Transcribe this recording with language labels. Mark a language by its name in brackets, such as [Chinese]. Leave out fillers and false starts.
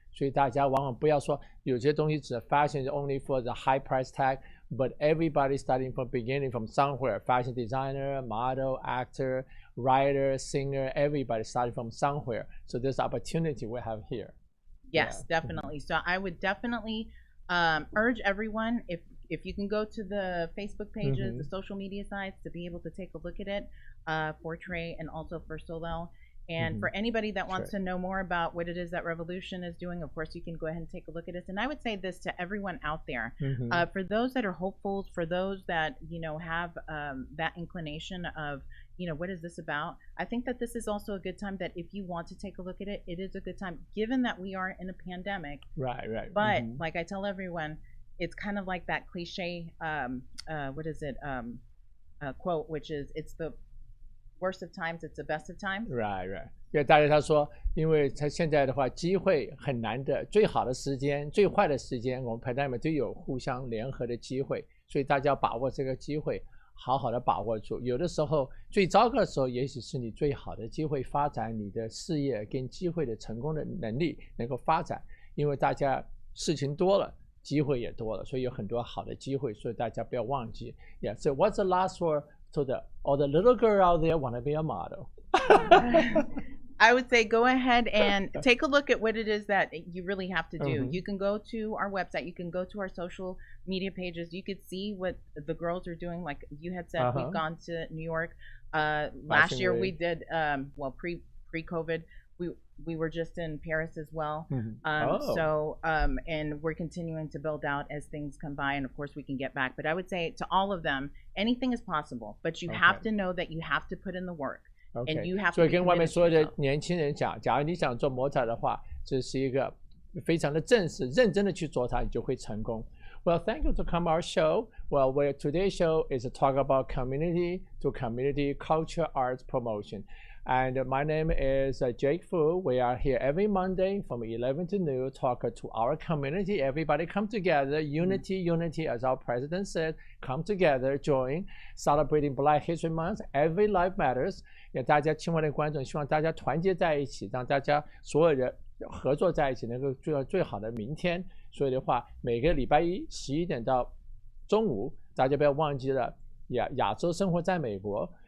[Chinese] 所以大家往往不要说有些东西只 [English] fashion is only for the high price tag, but everybody starting from beginning from somewhere. Fashion designer, model, actor, writer, singer, everybody starting from somewhere. So there's opportunity we have here. Yes, definitely. So I would definitely urge everyone, if you can go to the Facebook pages, the social media sites, to be able to take a look at it for Trey and also for Solel. And for anybody that wants to know more about what it is that Revolution is doing, of course, you can go ahead and take a look at it. And I would say this to everyone out there, for those that are hopefuls, for those that, have that inclination of, what is this about? I think that this is also a good time that if you want to take a look at it, it is a good time, given that we are in a pandemic. Right. But like I tell everyone, it's kind of like that cliche, quote, which is, it's the worst of times, it's the best of times. Right. [Chinese] 因为大家他说，因为他现在的话，机会很难的，最好的时间、最坏的时间，我们 pandemic 都有互相联合的机会，所以大家要把握这个机会，好好的把握住。有的时候最糟糕的时候，也许是你最好的机会，发展你的事业跟机会的成功的能力能够发展，因为大家事情多了，机会也多了，所以有很多好的机会，所以大家不要忘记。 [English] Yeah, so what's the last word to all the little girl out there want to be a model? I would say go ahead and take a look at what it is that you really have to do. You can go to our website. You can go to our social media pages. You could see what the girls are doing. Like you had said, we've gone to New York. Last year we did, pre-COVID, we were just in Paris as well. And we're continuing to build out as things come by. And of course we can get back. But I would say to all of them, anything is possible. But you have to know that you have to put in the work. Okay. And you have [Chinese] 所以 [English] to [Chinese] 跟外面所有的年轻人讲，假如你想做模特的话，这是一个非常的正式、认真的去做它，你就会成功。 [English] Well, thank you to come our show. Well, today's show is to talk about community to community culture arts promotion. And my name is Jake Fu. We are here every Monday from 11 to noon, talk to our community. Everybody come together. Unity, as our president said. Come together, join, celebrating Black History Month. Every life matters. [Chinese] 也大家亲爱的观众，希望大家团结在一起，让大家所有人合作在一起，能够做到最好的明天。所以的话，每个礼拜一11点到中午，大家不要忘记了，亚洲生活在美国。